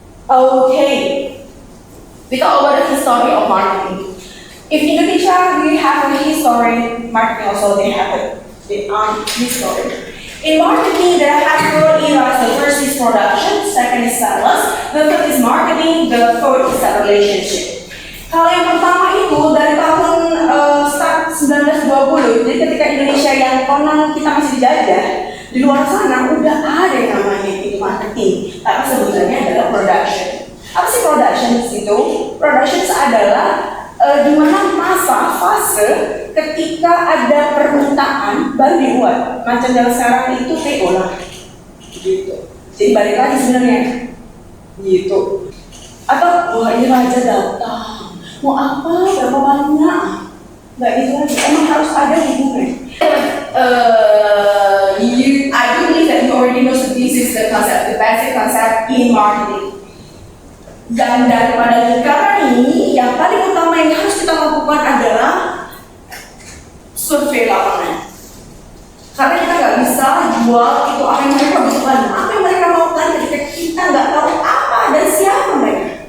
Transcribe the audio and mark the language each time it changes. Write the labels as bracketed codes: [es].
[en] Okay, we talk about the history of marketing. If Indonesia, we have a history, marketing also they have a history. In marketing, there are four eras. The first is production, second is sales, the third is marketing, the fourth is the relationship. [id] Kalau yang pertama itu dari tahun start 1920, jadi ketika Indonesia yang konon kita masih dijajah, di luar sana udah ada yang namanya itu marketing, tapi sebenarnya adalah production. Apa sih production itu? Production adalah di mana fase ketika ada permintaan baru dibuat. Macam dalam sekarang itu PO lah, gitu. Jadi balik lagi sebenarnya, gitu. Atau wah ini raja datang, mau apa, berapa banyak, nggak gitu lagi. Emang harus ada hubungan. [en] I do believe that you already know that this is the concept, the basic concept in marketing. [id] Dan daripada lingkaran ini, yang paling utama yang harus kita lakukan adalah survei lapangan. Karena kita nggak bisa bisa jual itu apa yang mereka butuhkan, apa yang mereka maukan ketika kita nggak tahu apa dan siapa mereka.